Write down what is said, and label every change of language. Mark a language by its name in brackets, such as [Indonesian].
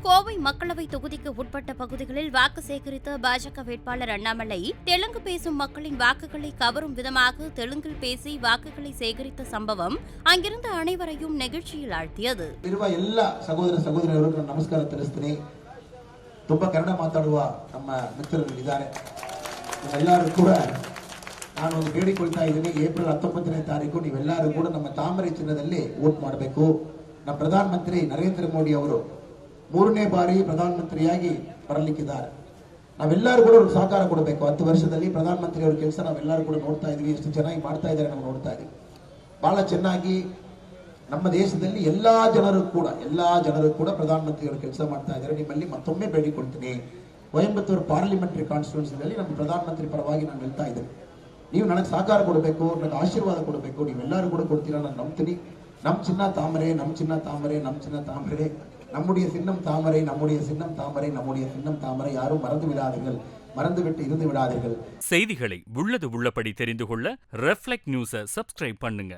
[Tamil] கோவை மக்களவை தொகுதிக்கு உட்பட்ட பகுதிகளில் வாக்கு சேகரித்த பாஜக வேட்பாளர் அண்ணாமலை தெலுங்கு பேசும் மக்களின் வாக்குகளை கவரும் விதமாக தெலுங்கில் பேசி வாக்குகளை சேகரித்த சம்பவம் அங்கிருந்த அனைவரையும் நெகிழ்ச்சியில் ಆಳ್ತಿಯದು. [Kannada] ಎಲ್ಲ ಸಹೋದರ ಸಹೋದರಿಯರಿಗೆ ನಮಸ್ಕಾರ ತಿಳಿಸ್ತೀನಿ. ತುಂಬಾ ಕನ್ನಡ ಮಾತಾಡುವ ನಮ್ಮ ಮಿತ್ರರು ಇದ್ದಾರೆ. ಎಲ್ಲರೂ ಕೂಡ ನಾನು ಒಂದು ಬೇಡಿಕೊಳ್ತಾ ಇದ್ದೀನಿ, ಏಪ್ರಿಲ್ 19ನೇ ತಾರೀಕು ನೀವೆಲ್ಲರೂ ಕೂಡ ನಮ್ಮ ತಾಮರೆ ಚಿನ್ನದಲ್ಲಿ ವೋಟ್ ಮಾಡಬೇಕು. ನಮ್ಮ ಪ್ರಧಾನಮಂತ್ರಿ ನರೇಂದ್ರ ಮೋದಿ ಅವರು 3ನೇ ಬಾರಿ ಪ್ರಧಾನಮಂತ್ರಿಯಾಗಿ ಬರಲಿಕ್ಕಿದ್ದಾರೆ. ನಾವೆಲ್ಲರೂ ಕೂಡ ಅವ್ರಿಗೆ ಸಹಕಾರ ಕೊಡಬೇಕು. 10 ವರ್ಷದಲ್ಲಿ ಪ್ರಧಾನಮಂತ್ರಿ ಅವರ ಕೆಲಸ ನಾವೆಲ್ಲರೂ ಕೂಡ ನೋಡ್ತಾ ಇದ್ವಿ, ಎಷ್ಟು ಚೆನ್ನಾಗಿ ಮಾಡ್ತಾ ಇದ್ದಾರೆ ನಾವು ನೋಡ್ತಾ ಇದ್ವಿ. ಬಹಳ ಚೆನ್ನಾಗಿ ನಮ್ಮ ದೇಶದಲ್ಲಿ ಎಲ್ಲಾ ಜನರು ಕೂಡ ಪ್ರಧಾನಮಂತ್ರಿ ಅವರ ಕೆಲಸ ಮಾಡ್ತಾ ಇದ್ದಾರೆ. ನಿಮ್ಮಲ್ಲಿ ಮತ್ತೊಮ್ಮೆ ಬೇಡಿಕೊಳ್ತೀನಿ, ಕೊಯಂಬತ್ತೂರು ಪಾರ್ಲಿಮೆಂಟರಿ ಕಾನ್ಸ್ಟಿಟ್ಯೂನ್ಸಿಯಲ್ಲಿ ನಮ್ಮ ಪ್ರಧಾನಮಂತ್ರಿ ಪರವಾಗಿ ನಾನು ಹೇಳ್ತಾ ಇದ್ದೇನೆ, ನೀವು ನನಗೆ ಸಹಕಾರ ಕೊಡಬೇಕು, ನನಗೆ ಆಶೀರ್ವಾದ ಕೊಡಬೇಕು. ನೀವೆಲ್ಲರೂ ಕೂಡ ಕೊಡ್ತೀರಾ ನಾನು ನಂಬ್ತೀನಿ. ನಮ್ಮ ಚಿನ್ನ ತಾಮರೆ, ನಮ್ಮ ಚಿನ್ನ ತಾಮರೆ, ನಮ್ಮ ಚಿನ್ನ ತಾಮರೆ, [Tamil] நம்முடைய சின்னம் தாமரை, நம்முடைய சின்னம் தாமரை, [Kannada] நம்முடைய சின்னம் தாமரை. [Tamil] யாரும் மறந்து விடாதீர்கள், மறந்துவிட்டு இருந்து விடாதீர்கள். செய்திகளை உள்ளது உள்ளபடி தெரிந்து கொள்ள ரெஃப்ளெக்ட் நியூஸை சப்ஸ்கிரைப் பண்ணுங்க.